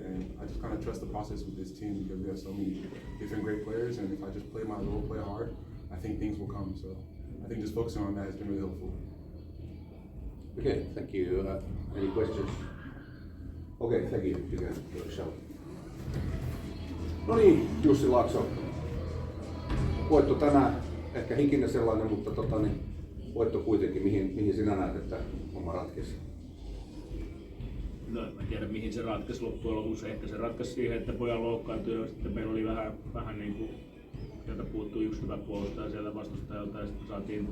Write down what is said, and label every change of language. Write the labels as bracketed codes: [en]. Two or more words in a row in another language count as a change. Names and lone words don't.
[en] And I just kind of trust the process with this team because we have so many different great players. And if I just play my role, play hard, I think things will come. So I think just focusing on that has been really helpful. Okay, thank you. Any questions? Okay, thank you. You can go to show. [fi] No niin, Jussi Laakso. Voitto tänään, ehkä hikinen sellainen, mutta voitto kuitenkin. Mihin sinä näet, että homma ratkesi? No, en tiedä mihin se ratkaisi loppujen lopuksi. Ehkä se ratkaisi siihen, että pojan loukkaantui ja sitten meillä oli vähän niin kuin sieltä puuttui yksi hyvä puolustaja sieltä vastustajalta ja sitten saatiin.